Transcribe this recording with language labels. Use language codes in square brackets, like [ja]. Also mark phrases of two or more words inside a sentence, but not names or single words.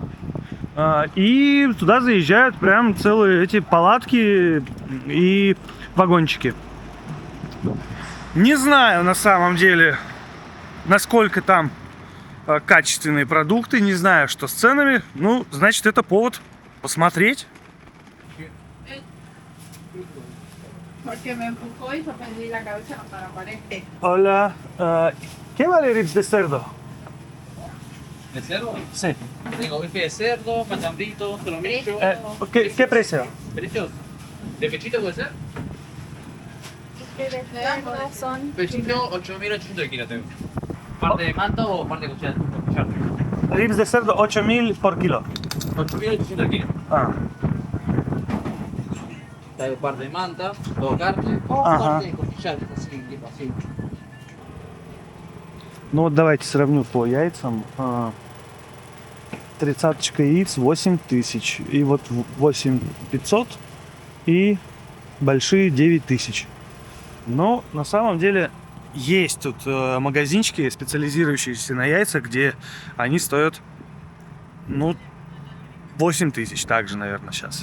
[ru] И туда заезжают прям целые эти палатки и вагончики. Не знаю на самом деле, насколько там качественные продукты. Не знаю, что с ценами. Ну, значит, это повод посмотреть. [es] Hola, ¿qué vale ribs de cerdo? ¿De cerdo? Sí. Tengo bife de cerdo, machambrito, solomillo. ¿Qué precio? ¿Precios? ¿De pechito puede ser? Son Pechito, 8.800 el kilo tengo. ¿Parte de manta o parte de cuchara? Ribs de cerdo 8.000 por kilo. 8.800 kilos. [ru] А, [es] Traigo parte de manta, todo carne o Ajá. parte de costillar, así, tipo así. [ru] ну вот давайте сравню по яйцам. 30 яиц 8000. И вот 8500. И большие 9000. Но на самом деле есть тут магазинчики, специализирующиеся на яйцах, где они стоят, ну, 8000 также, наверное, сейчас.